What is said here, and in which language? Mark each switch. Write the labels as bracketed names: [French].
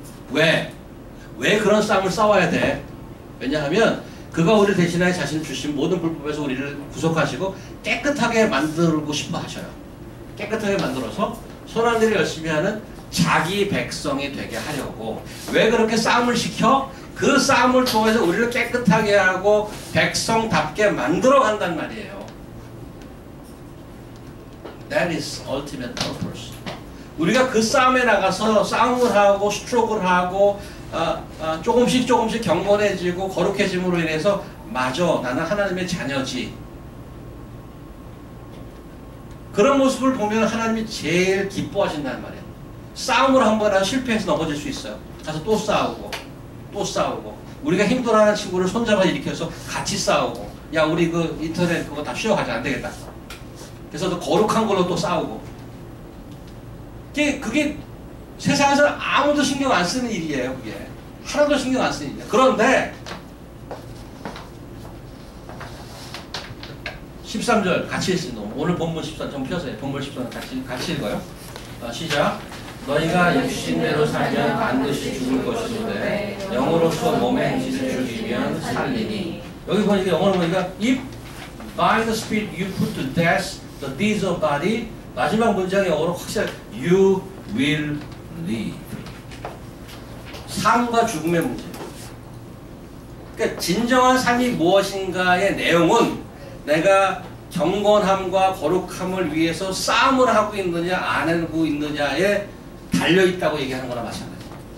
[Korean] 왜 그런 싸움을 싸워야 돼? 왜냐하면 그가 우리를 대신하여 자신을 주신 모든 불법에서 우리를 구속하시고 깨끗하게 만들고 싶어 하셔요. 깨끗하게 만들어서 선한 일을 열심히 하는 자기 백성이 되게 하려고. 왜 그렇게 싸움을 시켜? 그 싸움을 통해서 우리를 깨끗하게 하고 백성답게 만들어 간단 말이에요. [English] That is ultimate purpose. [Korean] 우리가 그 싸움에 나가서 싸움을 하고 스트로크를 하고 조금씩 경건해지고 거룩해짐으로 인해서 맞아, 나는 하나님의 자녀지. 그런 모습을 보면 하나님이 제일 기뻐하신다는 말이에요. 싸움을 한번 실패해서 넘어질 수 있어요. 가서 또 싸우고 또 싸우고, 우리가 힘들어하는 친구를 손잡아 일으켜서 같이 싸우고, 야 우리 그 인터넷 그거 다 쉬어가자, 안 되겠다. 그래서 또 거룩한 걸로 또 싸우고. 그게 세상에서 아무도 신경 안 쓰는 일이에요. 그게 하나도 신경 안 쓰는 일이에요. 그런데 13절 같이 읽습니다. 오늘 본문 13절 좀 펴세요. 본문 13절 같이 읽어요. 시작. 너희가 육신대로 살면 반드시 죽을 것인데 영으로서 몸의 행실을 죽이면 살리니. 여기 보니까 영어로 보니까 [English] if by the Spirit you put to death the deeds of body, [Korean] 마지막 문장이 영어로 확실하게 [English] you will live. [Korean] 삶과 죽음의 문제. 그러니까 진정한 삶이 무엇인가의 내용은 내가 경건함과 거룩함을 위해서 싸움을 하고 있느냐 안 하고 있느냐에 달려있다고 얘기하는 거나 마찬가지입니다.